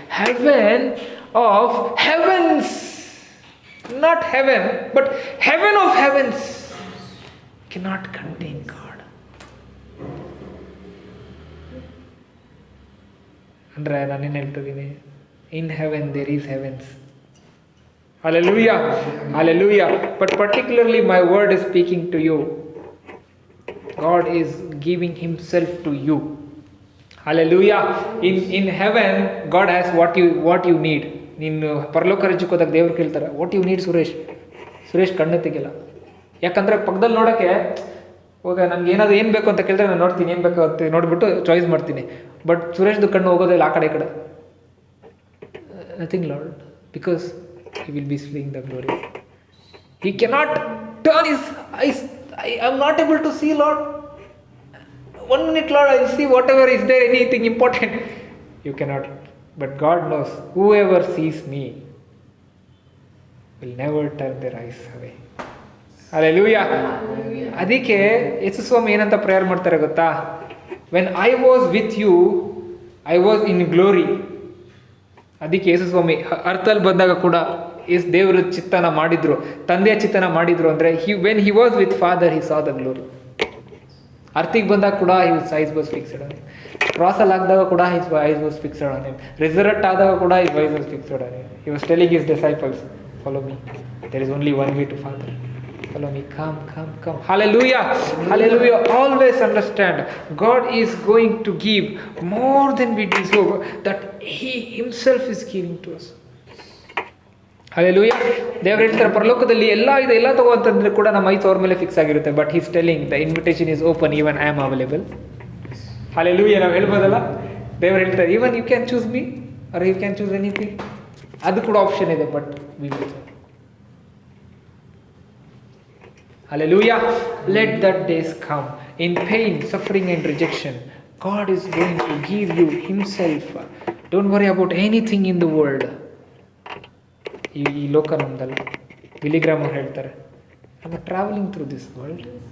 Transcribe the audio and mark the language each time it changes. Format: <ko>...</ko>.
<en>Heaven of heavens, not heaven but heaven of heavens cannot contain God.</en> <kn>ಅಂದರೆ ನಾನೇನು ಹೇಳ್ತಿದ್ದೀನಿ,</kn> <en>In heaven there is heavens. Hallelujah, hallelujah. But particularly my word is speaking to you. God is giving himself to you. Hallelujah. In heaven God has what you need.</en> <kn>ನೀನು ಪರಲೋಕ ರಾಜ್ಯಕ್ಕೆ ಹೋದಾಗ ದೇವ್ರು ಕೇಳ್ತಾರೆ,</kn> <en>what you need</en> <kn>Suresh ಕಣ್ಣು ತೆಗಿಲ್ಲ. ಯಾಕಂದರೆ ಪಕ್ಕದಲ್ಲಿ ನೋಡೋಕ್ಕೆ ಹೋಗ ನನಗೆ ಏನು ಬೇಕು ಅಂತ ಕೇಳಿದ್ರೆ ನಾನು ನೋಡ್ತೀನಿ, ಏನು ಬೇಕು ಅಂತ ನೋಡಿಬಿಟ್ಟು ಚಾಯ್ಸ್ ಮಾಡ್ತೀನಿ. ಬಟ್ ಸುರೇಶ್ದು ಕಣ್ಣು ಹೋಗೋದಿಲ್ಲ ಆ ಕಡೆ.</kn> <en>Nothing Lord, because he will be seeing the glory. He cannot turn his eyes. I am not able to see, Lord. 1 minute, Lord, I will see whatever. Is there anything important? You cannot. But God knows, whoever sees me will never turn their eyes away. Hallelujah.</en> <kn>ಅದಕ್ಕೆ ಯೇಸು ಸ್ವಾಮಿ ಏನಂತ prayer ಮಾಡ್ತಾರೆ ಗೊತ್ತಾ?</kn> <en>When I was with you, I was in glory.</en> <kn>ಅದಕ್ಕೆ ಯೇಸು ಸ್ವಾಮಿ ಅರ್ಥಲ್ಲಿ ಬಂದಾಗ ಕೂಡ ದೇವರ ಚಿತ್ತನ ಮಾಡಿದ್ರು, ತಂದೆಯ ಚಿತ್ತನ ಮಾಡಿದ್ರು.</kn> <en>ಅಂದರೆ when he was with father he saw the glory.</en> <kn>ಅರ್ಥಿಗೆ ಬಂದಾಗ ಕೂಡ</kn> <en>His eyes was fixed on him.</en> <kn>ಕ್ರಾಸಲ್ಲಿ ಆಗಿದಾಗ ಕೂಡ</kn> <en>His eyes was fixed on him.</en> <kn>ರಿಸರೆಕ್ಟ್ ಆದಾಗ ಕೂಡ</kn> <en>His eyes was fixed on him. He was telling his disciples, follow me, there is only one way to father. Follow me, come. Hallelujah, hallelujah. Always understand, God is going to give more than we deserve, that He Himself is giving to us. Hallelujah.</en> <kn>ದೇವರು ಹೇಳ್ತಾರೆ, ಪರಲೋಕದಲ್ಲಿ ಎಲ್ಲ ತಗೋ ಅಂತಂದ್ರೆ ಕೂಡ ನಮ್ಮ ಐದು ಅವ್ರ ಮೇಲೆ ಫಿಕ್ಸ್ ಆಗಿರುತ್ತೆ.</kn> <en>But He's telling the invitation is open, even I am available. Hallelujah.</en> <kn>ನಾವು ಹೇಳ್ಬೋದಲ್ಲ, ದೇವರು ಹೇಳ್ತಾರೆ,</kn> <en>even you can choose me or you can choose anything.</en> <kn>ಅದು ಕೂಡ ಆಪ್ಷನ್ ಇದೆ,</kn> <en>But we will. Hallelujah. Let that days come. In pain, suffering and rejection, God is going to give you Himself. Don't worry about anything in the world.</en> <kn>ಈ ಲೋಕ ನಮ್ದಲ್ಲ. ವಿಲಿಗ್ರಾಮ್ ಅವ್ರು ಹೇಳ್ತಾರೆ,</kn> <en>I am travelling through this world.</en>